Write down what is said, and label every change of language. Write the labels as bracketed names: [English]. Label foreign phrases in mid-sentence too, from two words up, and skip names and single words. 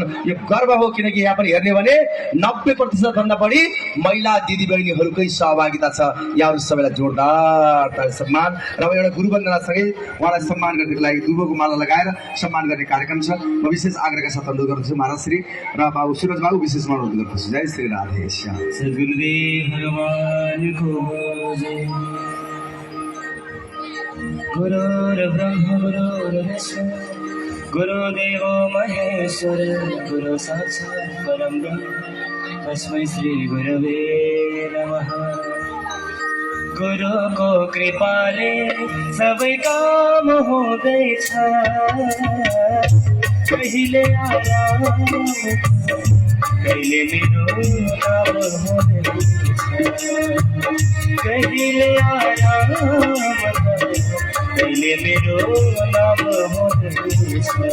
[Nepali] यो गर्व हो, किनकि यहाँ पनि हेर्ने भने 90% भन्दा बढी महिला दिदीबहिनीहरूकै सहभागिता छ। यहाँहरू सबैलाई जोरदार सम्मान र एउटा गुरु वन्दनासँगै उहाँलाई सम्मान गर्नको लागि दुबोको माला लगाएर सम्मान गर्ने कार्यक्रम छ। म विशेष आग्रहका साथ अनुरोध गर्दछु। महाराज श्री र बाबु सुरज बाबु विशेष अनुरोध गर्दछु। जय श्री राधे श्याम। सद्गुरुदेव भगवानको जय। [Sanskrit] गुरुर्ब्रह्मा गुरुर्विष्णु गुरुदेवो महेश्वर गुरु साक्षात् परं ब्रह्म तस्मै श्री गुरवे नमः। [Nepali] गुरुको कृपाले सबै काम हुँदैछ, कहिले आराम कहिले मेरो नाम हुँदैछ, कहिले आराम कहिले मेरो नाम हुँदैछ।